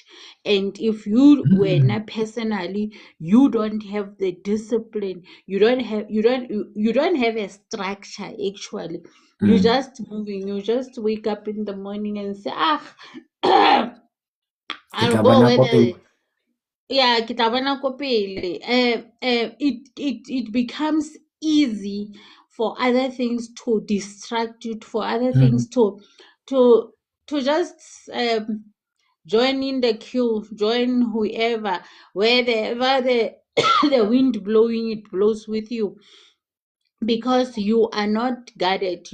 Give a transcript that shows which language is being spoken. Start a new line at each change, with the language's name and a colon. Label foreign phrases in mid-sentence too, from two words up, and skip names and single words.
English: And if you were mm, not personally, you don't have the discipline, you don't have a structure actually. You mm. just moving, you just wake up in the morning and say,
Southern Sotho: Ke
English: I'll
Southern Sotho: tla
English: go
Southern Sotho: bona
English: where
Southern Sotho: ko pele.
English: the yeah,
Southern Sotho: ke tla bona ko pele.
English: It becomes easy for other things to distract you, for other Mm, things to to just join in the queue, join whoever, wherever the the wind blowing, it blows with you, because you are not guarded.